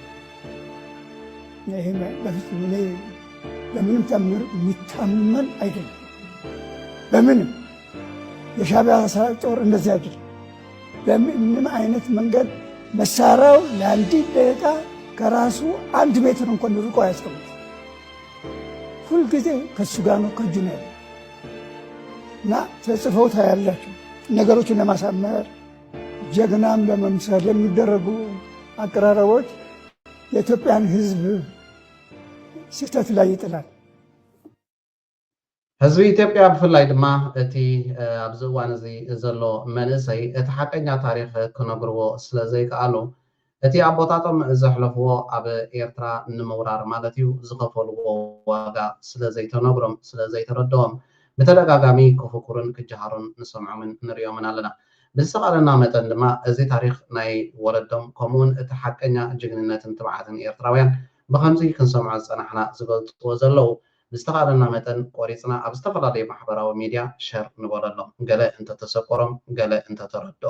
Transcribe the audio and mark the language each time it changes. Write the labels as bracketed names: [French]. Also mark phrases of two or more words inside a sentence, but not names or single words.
[Amharic] ይሄ በፍጹም እኔ በምንም ተአምር የሚታመን አይደለም። በምንም የሻዕቢያ ጦር እንደዚህ አይደለም። በምንም አይነት መንገድ መሳሪያው ለአንዲት ደቂቃ ከራሱ 1 ሜትር እንኳን ርቆ አያስቀምጥ። ሁልጊዜ ከእሱ ጋር ነው፣ ከእጁ ነው ያለው። እና ተጽፈው ታያላችሁ። ነገሮችን ለማሳመር ጀግናም ለመምሰል የሚደረጉ አቀራረቦች የኢትዮጵያን ሕዝብ ስህተት ላይ ይጥላል። [Tigrinya] ህዝቢ ኢትዮጵያ ብፍላይ ድማ እቲ ኣብዚ እዋን እዚ ዘሎ መንእሰይ እቲ ሓቀኛ ታሪክ ክነግርዎ ስለ ዘይከኣሉ እቲ ኣቦታቶም ዘሕለፍዎ ኣብ ኤርትራ ንምውራር ማለት እዩ ዝኸፈልዎ ዋጋ ስለ ዘይተነግሮም ስለ ዘይተረድኦም ብተደጋጋሚ ክፍኩርን ክጀሃሩን ንሰምዖምን ንሪኦምን ኣለና። ብዝተኻለና መጠን ድማ እዚ ታሪክ ናይ ወለዶም ከምኡውን እቲ ሓቀኛ ጅግንነትን ትብዓትን ኤርትራውያን ብከምዚ ክንሰምዖ ዝፀናሕና ዝገልፅዎ ዘለው ብዝተኻለና መጠን ቆሪፅና ኣብ ዝተፈላለዩ ማሕበራዊ ሚድያ ሸር ንበለሎም ገለ እንተተሰቆሮም ገለ እንተተረድኦም